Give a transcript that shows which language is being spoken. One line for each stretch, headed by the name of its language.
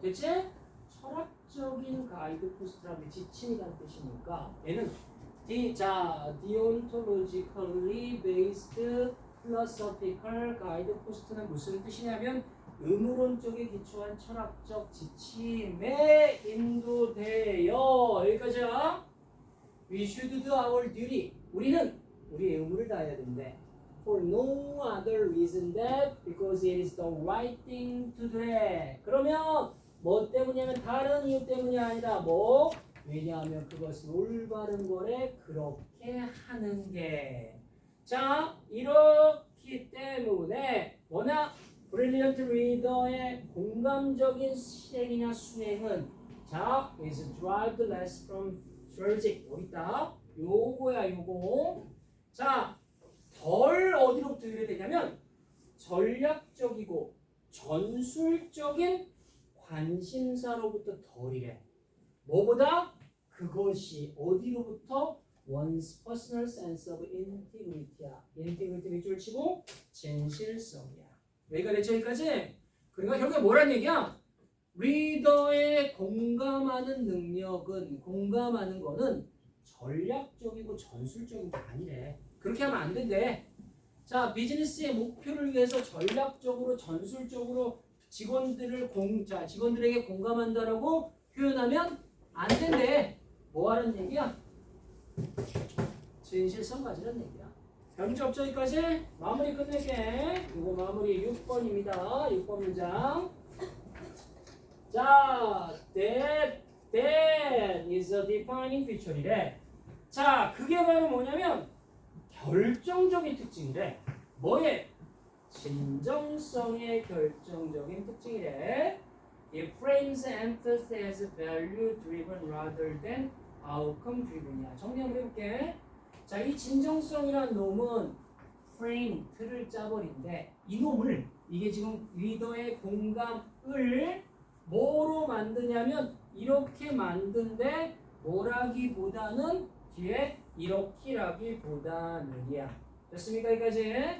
Korean: 대체 철학적인 가이드포스트라는 지침이라는 뜻이니까 얘는
English: deontologically based philosophical guidepost
Korean: 는 무슨 뜻이냐면 의무론적에 기초한 철학적 지침에 인도되어. 여기까지야.
English: We should do our duty.
Korean: 우리는 우리의 의무를 다해야 된대.
English: For no other reason that because it is the right thing to do.
Korean: 그러면 뭐 때문이냐면 다른 이유 때문이 아니라 뭐? 왜냐하면 그것은 올바른 거래. 그렇게 하는 게. 자, 이렇기 때문에 뭐냐? 브릴리언트 리더의 공감적인 실행이나 수행은 자,
English: is derived less from strategic.
Korean: 여기 있다. 요거야, 요거. 자, 덜 어디로부터 유래되냐면 전략적이고 전술적인 관심사로부터 덜이래. 뭐보다? 그것이 어디로부터?
English: one's personal sense of integrity야.
Korean: integrity 밑줄 치고 진실성이야. 여기가 됐죠? 여기까지? 그러니까 결국에 뭐란 얘기야? 리더의 공감하는 능력은, 공감하는 거는 전략적이고 전술적인 게 아니래. 그렇게 하면 안 된대. 자, 비즈니스의 목표를 위해서 전략적으로 전술적으로 직원들에게 공감한다라고 표현하면 안 된대. 뭐 하는 얘기야? 진실성 가지는 얘기야. 문제 없죠? 여기까지? 마무리 끝낼게. 이거 마무리 6번입니다. 6번 문장.
English: 자, that is a defining feature이래.
Korean: 자, 그게 바로 뭐냐면 결정적인 특징이래. 뭐에? 진정성의 결정적인 특징이래.
English: It frames emphasis as value driven rather than outcome driven이야.
Korean: 정리 한번 해볼게. 자, 이 진정성이란 놈은 프레임 틀을 짜버린데 이놈을 이게 지금 리더의 공감을 뭐로 만드냐면 이렇게 만든데 뭐라기보다는 뒤에 이렇게라기보다는이야. 됐습니까? 여기까지?